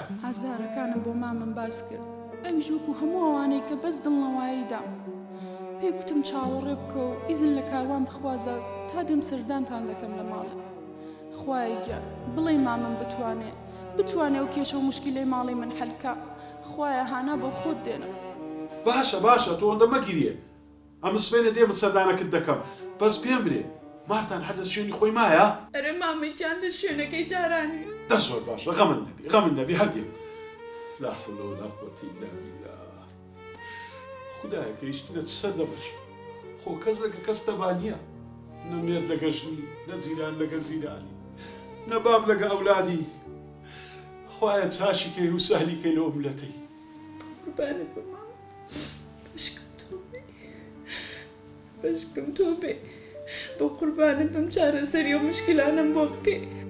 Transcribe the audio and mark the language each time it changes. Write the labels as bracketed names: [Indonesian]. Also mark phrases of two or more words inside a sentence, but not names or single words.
[Central Kurdish] هەزارەکانم بۆ مامم باس کرد ئەویش وەکو هەموو ئەوانەی کە بەس دڵنەواییدا پێکوتم چاوەڕێ بکە و ئیزن لە کاروان بخوازە تا دەم سەردانتان دەکەم لە ماڵێ خوای گیان بڵێ مامم بتوانێ و کێشە و مشکلەی ماڵی من حەلکە خوایە هانا بۆ خۆت دێنم باشە تۆ ئەوەندە مەگیریە ئەم سبێنە دێمە سەردانەکەت دەکەم بەس پێم برێ مارتان هەر لە شوێنی خۆی مایە ئەرە مامەیان لە شوێنەکەی جارانی دە زۆر باشە غەمن نەبی هەردێم [Arabic] لا حول ولا قوة إلا بالله [Central Kurdish] خدایە گەیشتنە سەر دەبش خۆ کەس لەگە کەس تەبانیە نە مێرد لەگە ژنی نە زیران لەگە زیرانی نە باب لەگە ئەولادی خوایە چاشی کەی و سەهلی کەی لە ئۆملەتەی قوربانت بە مام بەشکم تۆ بێ بۆ قوربانت بم چارەسەری و مشکلانم بۆ بکەی